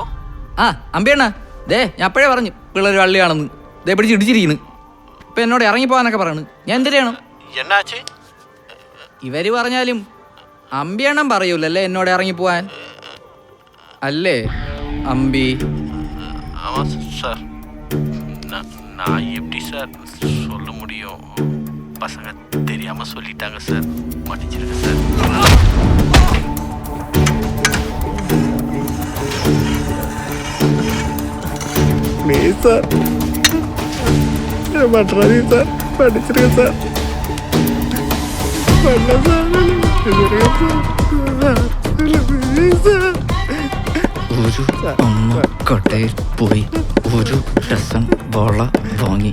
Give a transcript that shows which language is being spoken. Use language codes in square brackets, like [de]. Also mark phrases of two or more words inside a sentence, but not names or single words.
[ml] ആ അമ്പിയണ്ണ, ദേ ഞാൻ അപ്പോഴേ പറഞ്ഞു പിള്ളേർ വള്ളിയാണെന്ന്. ദേ പിടിച്ച് ഇടിച്ചിരിക്കുന്നു. ഇപ്പൊ എന്നോട് ഇറങ്ങിപ്പോവാനൊക്കെ പറയണ്. ഞാൻ എന്തിനാണ്? എന്നാച്ച്? ഇവര് പറഞ്ഞാലും അമ്പിയണ്ണൻ പറയൂലല്ലേ എന്നോട് ഇറങ്ങിപ്പോവാൻ. അല്ലേ അമ്പി? [ta] ஆமா சார். நான் எப்படி சார் சொல்ல முடியும்? பசங்க தெரியாம சொல்லிட்டாங்க சார். மன்னிச்சிருங்க சார். [ml] പ്ലീസ് സാർ, മട്ടറാതി സാർ, പഠിച്ചിരിക്കും സാർ. ഒരു അമ്മ കടയിൽ പോയി ഒരു ഡസൻ വള വാങ്ങി.